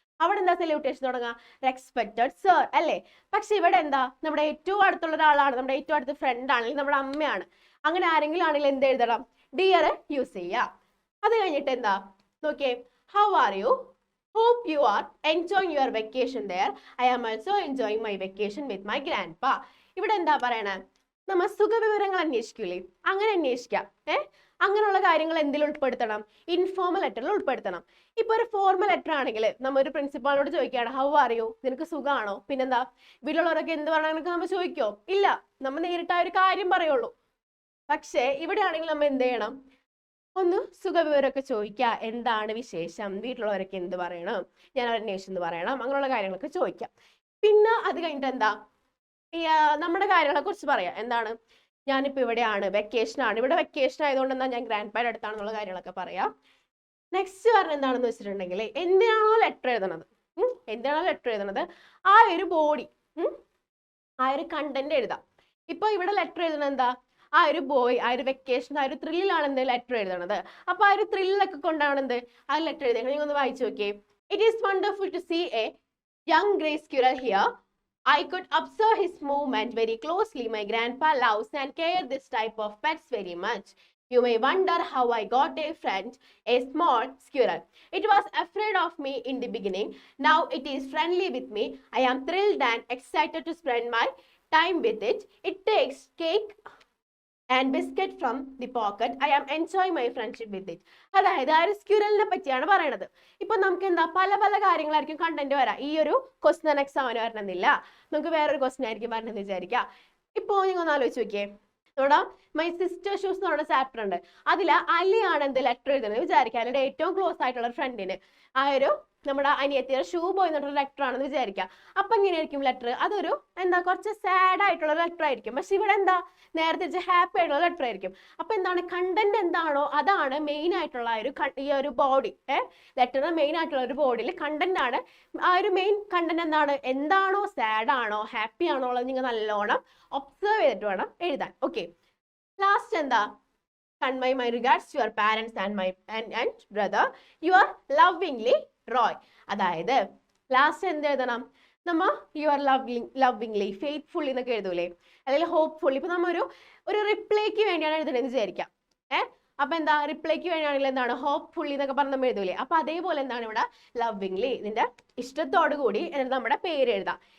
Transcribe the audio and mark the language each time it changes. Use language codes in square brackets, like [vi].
[ml] അവിടെ എന്താ സെല്യൂട്ടേഷൻ തുടങ്ങുക? റെസ്പെക്റ്റഡ് സർ അല്ലേ. പക്ഷെ ഇവിടെ എന്താ, നമ്മുടെ ഏറ്റവും അടുത്തുള്ള ഒരാളാണ്, നമ്മുടെ ഏറ്റവും അടുത്ത ഫ്രണ്ട് ആണെങ്കിൽ നമ്മുടെ അമ്മയാണ്, അങ്ങനെ ആരെങ്കിലും ആണെങ്കിൽ എന്ത് എഴുതണം? ഡിയർ യൂസ് ചെയ്യാം. അത് കഴിഞ്ഞിട്ട് എന്താ നോക്കിയേ, [en] How are you, hope you are enjoying your vacation there. I am also enjoying my vacation with my grandpa. [ml] ഇവിടെ എന്താ പറയണേ, നമ്മൾ സുഖവിവരങ്ങൾ അന്വേഷിക്കൂലേ, അങ്ങനെ അന്വേഷിക്കാം. അങ്ങനെയുള്ള കാര്യങ്ങൾ എന്തിൽ ഉൾപ്പെടുത്തണം? ഇൻഫോർമൽ ലെറ്ററിൽ ഉൾപ്പെടുത്തണം. ഇപ്പൊ ഒരു ഫോർമൽ ലെറ്റർ ആണെങ്കിൽ നമ്മൾ ഒരു പ്രിൻസിപ്പാളിനോട് ചോദിക്കുകയാണ്, [en] how are you, [ml] നിനക്ക് സുഖമാണോ? പിന്നെന്താ, വീട്ടിലുള്ളവരൊക്കെ എന്ത് പറയണമെന്നൊക്കെ നമ്മൾ ചോദിക്കോ? ഇല്ല, നമ്മൾ നേരിട്ട് ആ ഒരു കാര്യം പറയുള്ളൂ. പക്ഷേ ഇവിടെ ആണെങ്കിൽ നമ്മൾ എന്ത് ചെയ്യണം? ഒന്ന് സുഖവിവരമൊക്കെ ചോദിക്കുക, എന്താണ് വിശേഷം, വീട്ടിലുള്ളവരൊക്കെ എന്ത് പറയണം, ഞാൻ അന്വേഷിച്ച് എന്ത് പറയണം, അങ്ങനെയുള്ള കാര്യങ്ങളൊക്കെ ചോദിക്കാം. പിന്നെ അത് കഴിഞ്ഞിട്ട് എന്താ, നമ്മുടെ കാര്യങ്ങളെ കുറിച്ച് പറയാം. എന്താണ്, ഞാനിപ്പോ ഇവിടെയാണ്, വെക്കേഷൻ ആണ്, ഇവിടെ വെക്കേഷൻ ആയതുകൊണ്ട് എന്താ ഞാൻ ഗ്രാൻഡ് പായുടെ അടുത്താണെന്നുള്ള കാര്യങ്ങളൊക്കെ പറയാം. നെക്സ്റ്റ് പറഞ്ഞ എന്താണെന്ന് വെച്ചിട്ടുണ്ടെങ്കിൽ, എന്തിനാണോ ലെറ്റർ എഴുതണത്, എന്തിനാണോ ലെറ്റർ എഴുതണത് ആ ഒരു ബോഡി, ആ ഒരു കണ്ടന്റ് എഴുതാം. ഇപ്പൊ ഇവിടെ ലെറ്റർ എഴുതണത് എന്താ, ആ ഒരു ബോയ് ആ ഒരു വെക്കേഷൻ ആ ഒരു ത്രില്ലിലാണ് എന്ത് ലെറ്റർ എഴുതണത്. അപ്പൊ ആ ഒരു ത്രില്ലൊക്കെ കൊണ്ടാണ് എന്ത് ആ ലെറ്റർ എഴുതുന്നത്. നിങ്ങൾ ഒന്ന് വായിച്ചു നോക്കിയേ. [en] It is wonderful to see a young grey squirrel here. I could observe his movement very closely. My grandpa loves and cares this type of pets very much. You may wonder how I got a friend, a small squirrel. It was afraid of me in the beginning. Now it is friendly with me. I am thrilled and excited to spend my time with it. It takes cake and biscuit from the pocket. I am enjoying my friendship with it. [ml] അതായത് ആ ഒരു സ്ക്യൂറലിനെ പറ്റിയാണ് പറയണത്. ഇപ്പൊ നമുക്ക് എന്താ പല പല കാര്യങ്ങളായിരിക്കും കണ്ടന്റ് വരാം. ഈ ഒരു ക്വസ്റ്റ്യൻ എക്സാമിന് വരണമെന്നില്ല, നമുക്ക് വേറൊരു ക്വസ്റ്റ്യൻ ആയിരിക്കും വരണമെന്ന് വിചാരിക്കാം. ഇപ്പൊ നിങ്ങൾ ഒന്ന് ആലോചിച്ച് നോക്കിയേ, ഇവിടെ മൈ സിസ്റ്റർ ഷൂസ് എന്ന് പറയുന്ന ചാപ്റ്റർ ഉണ്ട്. അതില് അലിയാണ് എന്ത് ലെറ്റർ എഴുതുന്നത് വിചാരിക്കുക. അതിന്റെ ഏറ്റവും ക്ലോസ് ആയിട്ടുള്ള ഫ്രണ്ടിന് ആ ഒരു നമ്മുടെ അനിയത്തിയുടെ ഷൂ ബോയ് എന്നുള്ള ലെറ്റർ ആണെന്ന് വിചാരിക്കാം. അപ്പൊ എങ്ങനെയായിരിക്കും ലെറ്റർ? അതൊരു എന്താ കുറച്ച് സാഡ് ആയിട്ടുള്ള ലെറ്റർ ആയിരിക്കും. പക്ഷെ ഇവിടെ എന്താ നേരത്തെ ഹാപ്പി ആയിട്ടുള്ള ലെറ്റർ ആയിരിക്കും. അപ്പൊ എന്താണ് കണ്ടന്റ് എന്താണോ അതാണ് മെയിൻ ആയിട്ടുള്ള ഈ ഒരു ബോഡി. ലെറ്ററിന്റെ മെയിൻ ആയിട്ടുള്ള ഒരു ബോഡിയിൽ കണ്ടന്റ് ആണ്. ആ ഒരു മെയിൻ കണ്ടന്റ് എന്താണ്, എന്താണോ സാഡ് ആണോ ഹാപ്പി ആണോ ഉള്ളത് നിങ്ങൾ നല്ലോണം ഒബ്സർവ് ചെയ്തിട്ട് വേണം എഴുതാൻ. ഓക്കെ, ലാസ്റ്റ് എന്താ [en] convey my regards to your parents and my and brother. You are lovingly Roy. [ml] അതായത് ലാസ്റ്റ് എന്ത് എഴുതണം? നമ്മ യു ആർ ലവിംഗ്ലി ഫെയ്ത്ത്ഫുള്ളി എന്നൊക്കെ എഴുതൂലേ, അല്ലെങ്കിൽ ഹോപ്പ്ഫുള്ളി. ഇപ്പൊ നമ്മ ഒരു റിപ്ലൈക്ക് വേണ്ടിയാണ് എഴുതുന്നത് വിചാരിക്കാം. അപ്പൊ എന്താ, റിപ്ലൈക്ക് വേണ്ടിയാണെങ്കിൽ എന്താണ് ഹോപ്പ്ഫുള്ളി എന്നൊക്കെ പറഞ്ഞ് നമ്മൾ എഴുതൂലേ. അപ്പൊ അതേപോലെ എന്താണ് ഇവിടെ ലവിംഗ്ലി, നിന്റെ ഇഷ്ടത്തോടു കൂടി എന്നിട്ട് നമ്മുടെ പേര് എഴുതാം.